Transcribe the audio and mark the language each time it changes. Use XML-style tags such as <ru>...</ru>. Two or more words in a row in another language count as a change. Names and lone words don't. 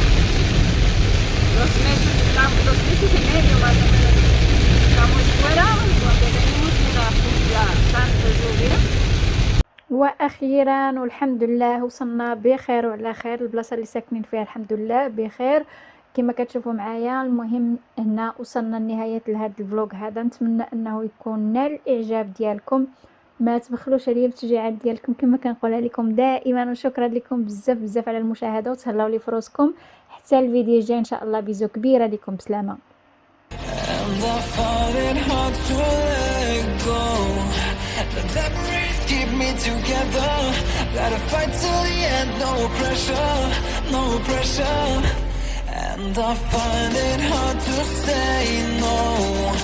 <es>2 meses y medio más o menos. Estamos fuera cuando venimos mira tanta lluvia.</es> <ar>واخيرا والحمد لله وصلنا بخير وعلى خير البلاصه اللي ساكنين فيها، الحمد لله بخير كما كتشوفوا معايا. المهم هنا وصلنا لنهايه لهذا الفلوق هذا، نتمنى انه يكون نال الاعجاب ديالكم، ما تبخلوش عليا بالتشجيعات ديالكم كما كنقولها لكم دائما، وشكرا لكم بزاف بزاف على المشاهده، وتهلاو لي فروسكم حتى الفيديو الجاي ان شاء الله. بيزو كبيره لكم، بسلامه.</ar> <en>And I find it hard to let go. The memories keep me together. Gotta fight till the end, no pressure, no pressure. And I find it hard to say no.</en>